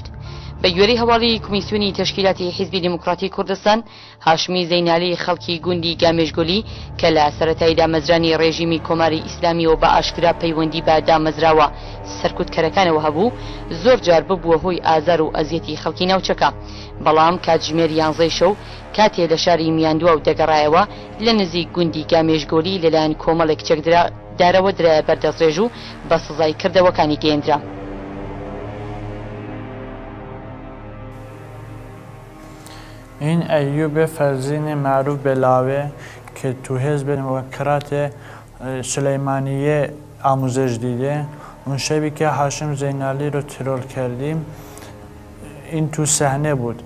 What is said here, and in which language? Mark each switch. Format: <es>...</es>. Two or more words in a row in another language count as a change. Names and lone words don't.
<ckb>بە گوێرەی هەواڵی کمیسیۆنی تەشکیلاتی حیزبی دیموکراتی کوردستان، هاشمی زەینالی خەڵکی گوندی گامێژگۆلی کە لە سەرەتای دامەزرانی ڕێژیمی کۆماری ئیسلامیەوە بە ئاشکرا پەیوەندی بە دامەزراوە سەرکوتکەرەکانەوە هەبوو، زۆر جار ببووە هۆی ئازار و ئەزیەتی خەڵکی ناوچەکە. بەڵام کاتژمێر 11 شەو کاتێ لە شاری میاندووە و دەگەڕایەوە لە نزیک گوندی گامێژگۆلی لەلایەن کۆمەڵێک چەکدارەوە درایە بەردەستڕێژ و بە سزای کردەوەکانی گەیەندرا.</ckb> <fa>این ایوب فرزین معروف به لاوه که تو حزب دموکرات سلیمانیه آموزش دیده، اون شبی که هاشم زینالی رو ترور کردیم این تو صحنه بود.</fa>